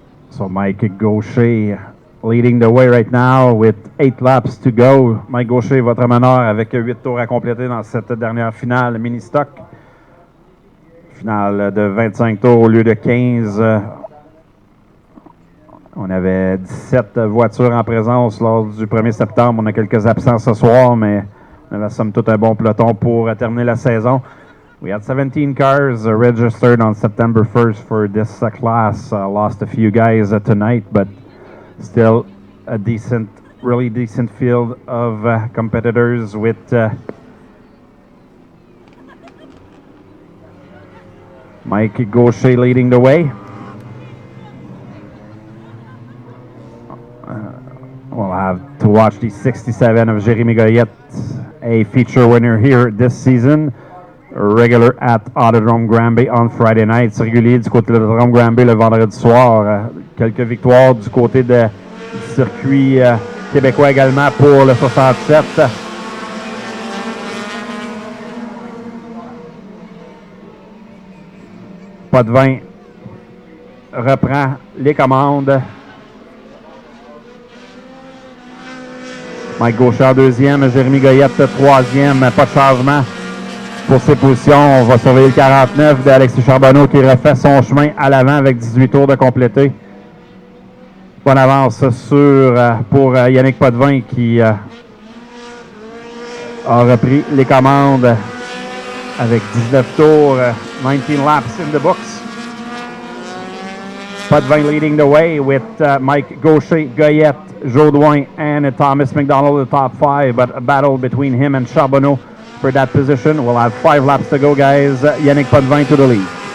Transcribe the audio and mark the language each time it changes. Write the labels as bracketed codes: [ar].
[en] So Mike Gaucher leading the way right now with 8 laps to go. [fr] Mike Gaucher, votre meneur, avec 8 tours à compléter dans cette dernière finale mini-stock. Finale de 25 tours au lieu de 15. On avait 17 voitures en présence lors du 1er septembre. On a quelques absents ce soir, mais on avait somme toute un bon peloton pour terminer la saison. [en] We had 17 cars registered on September 1st for this class. Lost a few guys tonight, but still a decent, really decent field of competitors with Mike Gaucher leading the way. We'll have to watch the 67 of Jérémy Goyette, a feature winner here this season. Regular at Autodrome Granby on Friday night. [fr] Régulier du côté de l'Autodrome Granby le vendredi soir. Quelques victoires du côté du circuit québécois également pour le 67. Potvin reprend les commandes. Mike Gaucher en deuxième, Jérémy Goyette troisième. Pas de changement pour ses positions. On va surveiller le 49 d'Alexis Charbonneau qui refait son chemin à l'avant avec 18 tours de complété. Bonne avance pour Yannick Potvin qui a repris les commandes avec 19 tours, [en] 19 laps in the books. Potvin leading the way with Mike Gaucher, Goyette, Jaudoin, and Thomas McDonald, the top 5, but a battle between him and Charbonneau for that position. We'll have 5 laps to go, guys. Yannick Potvin to the lead.